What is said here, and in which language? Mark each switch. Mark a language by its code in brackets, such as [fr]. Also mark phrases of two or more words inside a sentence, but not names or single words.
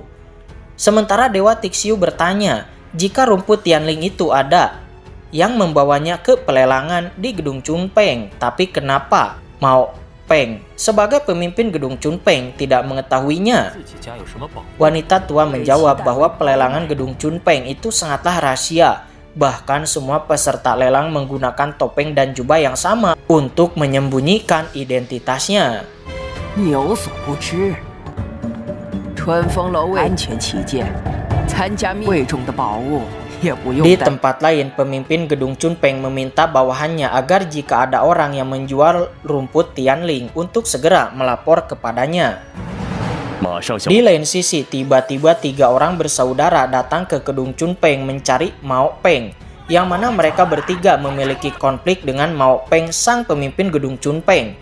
[id] Sementara Dewa Tixiu bertanya, jika rumput Tianling itu ada yang membawanya ke pelelangan di gedung Chunpeng, tapi kenapa Mao Peng sebagai pemimpin gedung Chunpeng tidak mengetahuinya? Wanita tua menjawab bahwa pelelangan gedung Chunpeng itu sangatlah rahasia Bahkan semua peserta lelang menggunakan topeng dan jubah yang sama untuk menyembunyikan identitasnya. [zh] 你有所不知，春风楼为安全起见，参加贵重的宝物也不用 [id] Di [zh] 担。 [id] tempat lain, pemimpin gedung Chunpeng meminta bawahannya agar jika ada orang yang menjual rumput Tianling untuk segera melapor kepadanya. Di lain sisi, tiba-tiba 3 orang bersaudara datang ke gedung Chunpeng mencari Mao Peng, yang mana mereka bertiga memiliki konflik dengan Mao Peng, sang pemimpin gedung Chunpeng.